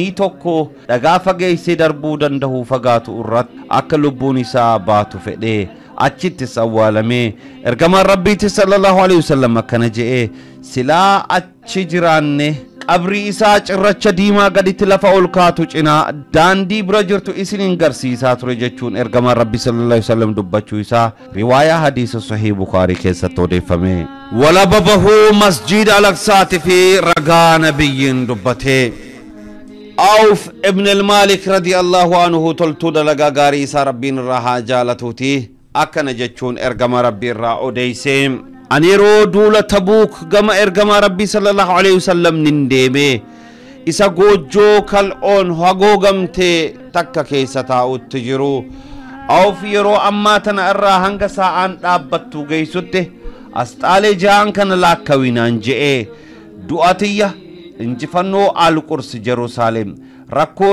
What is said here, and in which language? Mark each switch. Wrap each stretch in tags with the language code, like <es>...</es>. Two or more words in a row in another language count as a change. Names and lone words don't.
<om>tokko dhagaa fageessee darbuu danda'u fagaatu irratti akka lubbuun isaa baatu fedhe achitti sawwaalame ergamaan rabbiitti</om> <ar>صلى الله عليه وسلم</ar> <om>akkana je'e silaa achi jiraanne qabri isaa cirracha diimaa gaditti lafa ol kaatu cinaa daandii bira jirtu isinin garsiisaa ture jechuun ergamaan rabbi</om> <ar>صلى الله عليه وسلم</ar> <om>dubbachuu isaa riwaayaa hadiisa sahih Bukhari keessatti odeeffame walababahu masjid Al-Aqsaati fi ragaa nabiyyin dubbate Auf ibn al-Malik</om> <ar>رضي الله عنه</ar> <om>toltuu dalagaa gaarii isaa rabbiin irraa haa jaalatuuti akkana jechuun ergama rabbii irraa odeeyse ani yeroo duula Tabuuk gama ergama rabbii</om> <ar>صلى الله عليه وسلم</ar> <om>nin deeme isa goojjoo kal'oon hagoogamte takka keessa taa'utti jiru Auf yeroo ammaa tana irraa hanga sa'aan dhaabbattu geessutti asxaalee ja'an kana laakkawinaan je'e du'atiyya injifannoo Al-Qurs Jerusalem rakkoo</om>